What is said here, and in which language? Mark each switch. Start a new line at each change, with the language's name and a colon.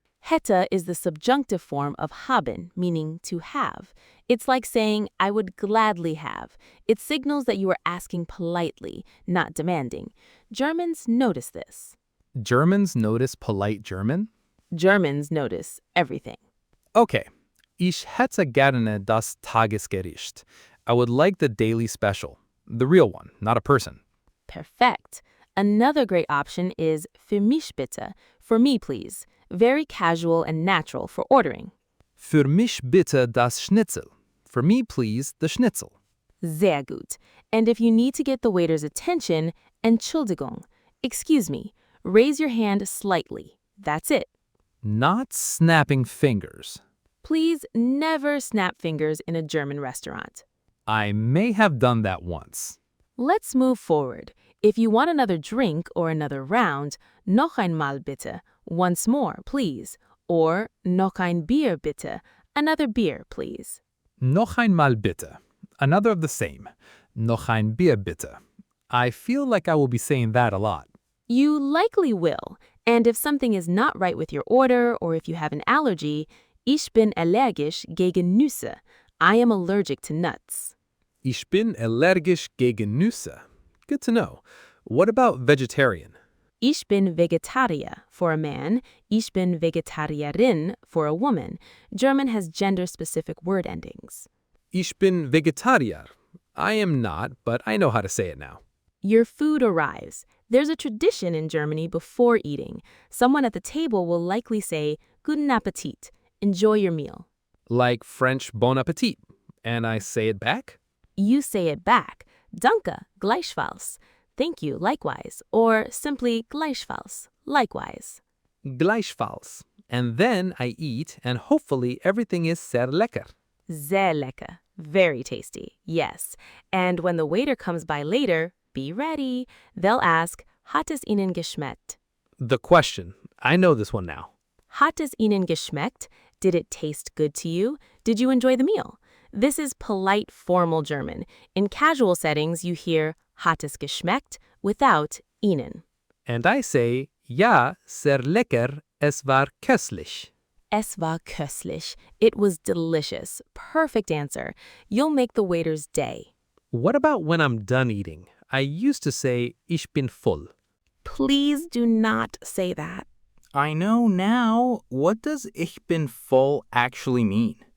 English: Hätte is the subjunctive form of haben, meaning to have. It's like saying, I would gladly have. It signals that you are asking politely, not demanding. Germans notice this. Germans notice polite German? Germans notice everything. Okay.
German: Ich hätte gerne das Tagesgericht.
English: I would like the daily special. The real one, not a person. Perfect. Another great option is
German: für mich bitte,
English: for me please. Very casual and natural for ordering.
German: Für mich bitte das Schnitzel.
English: For me, please, the Schnitzel.
German: Sehr gut.
English: And if you need to get the waiter's attention, Entschuldigung, excuse me, raise your hand slightly. That's it. Not snapping fingers. Please never snap fingers in a German restaurant. I may have done that once. Let's move forward. If you want another drink or another round,
German: noch einmal bitte,
English: once more, please. Or
German: noch ein Bier bitte,
English: another beer, please.
German: Noch einmal bitte.
English: Another of the same.
German: Noch ein Bier bitte.
English: I feel like I will be saying that a lot. You likely will. And if something is not right with your order or if you have an allergy,
German: ich bin allergisch gegen Nüsse.
English: I am allergic to nuts.
German: Ich bin allergisch gegen Nüsse.
English: Good to know. What about vegetarian?
German: Ich bin Vegetarier
English: for a man.
German: Ich bin Vegetarierin
English: for a woman. German has gender-specific word endings.
German: Ich bin Vegetarier.
English: I am not, but I know how to say it now. Your food arrives. There's a tradition in Germany before eating. Someone at the table will likely say, Guten Appetit. Enjoy your meal. Like French bon appetit. And I say it back? You say it back.
German: Danke, gleichfalls.
English: Thank you, likewise. Or simply gleichfalls, likewise.
German: Gleichfalls.
English: And then I eat, and hopefully everything is sehr lecker.
German: Sehr lecker.
English: Very tasty, yes. And when the waiter comes by later, be ready. They'll ask,
German: hat es Ihnen geschmeckt?
English: The question. I know this one now.
German: Hat es Ihnen geschmeckt?
English: Did it taste good to you? Did you enjoy the meal? This is polite, formal German. In casual settings, you hear
German: hat es geschmeckt
English: without Ihnen. And I say,
German: ja, sehr lecker, es war köstlich. Es war köstlich.
English: It was delicious. Perfect answer. You'll make the waiter's day. What about when I'm done eating? I used to say,
German: ich bin voll.
English: Please do not say that. I know now. What does
German: ich bin voll
English: actually mean?